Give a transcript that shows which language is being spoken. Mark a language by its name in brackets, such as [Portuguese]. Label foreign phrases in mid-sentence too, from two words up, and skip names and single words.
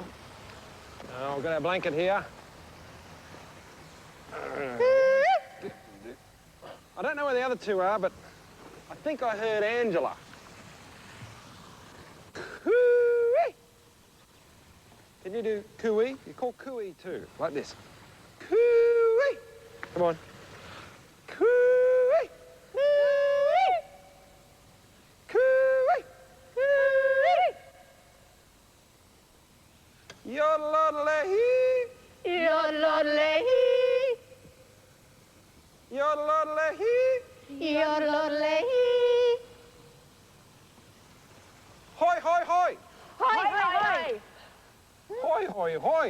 [English] We've got our blanket here. I don't know where the other 2 are, but I think I heard Angela. Coo-ee. Can you do coo-ee? You call coo-ee too, like this. Coo-ee. Come on. Coo-ee. Coo-ee. Coo-ee. Coo-ee. Yodelay-hee. Yodelay-hee. Yodelay-hee. Yodelay-hee. Hoi, hoi, hoi. Hoi, hoi, hoi. Hoi, hoi, hoi.